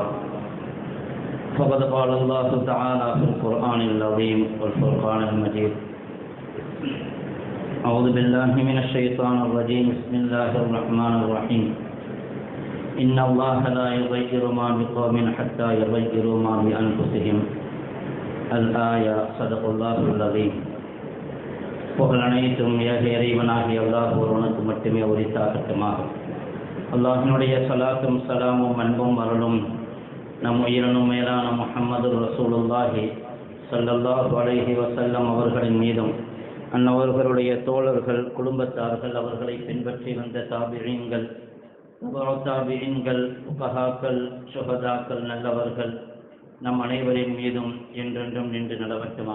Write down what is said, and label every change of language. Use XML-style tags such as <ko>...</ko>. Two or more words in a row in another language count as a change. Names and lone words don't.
<ar>فقد قال الله تعالى في القرآن العظيم والفرقان المجيد: أعوذ بالله من الشيطان الرجيم. بسم الله الرحمن الرحيم. إن الله لا يغير ما بقوم حتى يغيروا ما بأنفسهم. الآية. صدق الله العظيم.</ar> <ta>புகழ் அனைத்தும் ஏக இறைவனாகிய அல்லாஹ் ஒருவனுக்கு மட்டுமே உரித்தாகட்டுமாக. அல்லாஹினுடைய சலாத்தும் சலாமும் அன்பும் அருளும் நம் உயிரினும் மேலான முஹம்மது</ta> <ar>رسول الله صلى الله عليه وسلم</ar> <ta>அவர்களின் மீதும் அன்னவர்களுடைய தோழர்கள், குடும்பத்தார்கள், அவர்களை பின்பற்றி வந்த தாபிஈன்கள், தாபிஈன்கள், ஃபுகஹாக்கள், ஷுஹதாக்கள், நல்லவர்கள் நம் அனைவரின் மீதும் என்றென்றும் நின்று நிலவட்டுமாக.</ta>